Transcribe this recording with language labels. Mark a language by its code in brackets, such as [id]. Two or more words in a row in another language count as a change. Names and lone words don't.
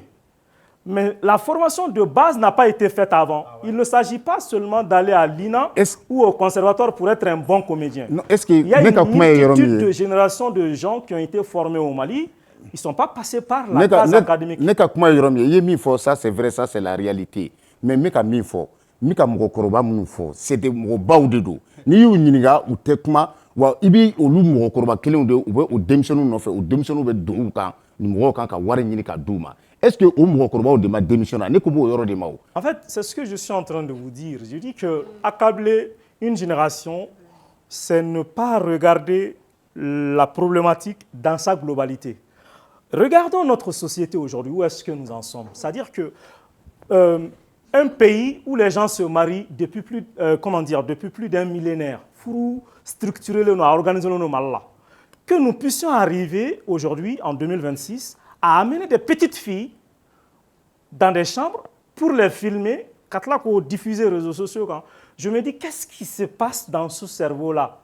[fr] Mais la formation de base n'a pas été faite avant. Il ne s'agit pas seulement d'aller à l'INA ou au conservatoire pour être un bon comédien. Non, il y a une multitude de générations de gens qui ont été formés au Mali. Ils ne sont pas passés par la base académique. Ça, c'est vrai, ça, c'est la réalité. [bm] mais n bɛ ka min fɔ n bɛ ka mɔgɔkɔrɔba minnu fɔ c'était mɔgɔbaw de don n'i y'u ɲininka u tɛ kuma wa i bɛ olu mɔgɔkɔrɔba kelenw de u bɛ o denmisɛnninw nɔfɛ o denmisɛnninw bɛ don u kan nin mɔgɔw kan ka wari ɲini ka d'u ma [fr] est-ce que [bm] o mɔgɔkɔrɔbaw de ma démissionné ne ko b'o yɔrɔ de ma o. [fr] En fait, c'est ce que je suis en train de vous dire. Je dis que accabler une génération, c'est ne pas regarder la problématique dans sa globalité. Regardons notre société aujourd'hui, où est-ce que nous en sommes? C'est-à-dire que un pays où les gens se marient depuis plus, depuis plus d'un millénaire, pour structurer le organiser le mal, que nous puissions arriver aujourd'hui, en 2026, à amener des petites filles dans des chambres pour les filmer, quand là, qu'on diffuse les réseaux sociaux, je me dis, qu'est-ce qui se passe dans ce cerveau-là?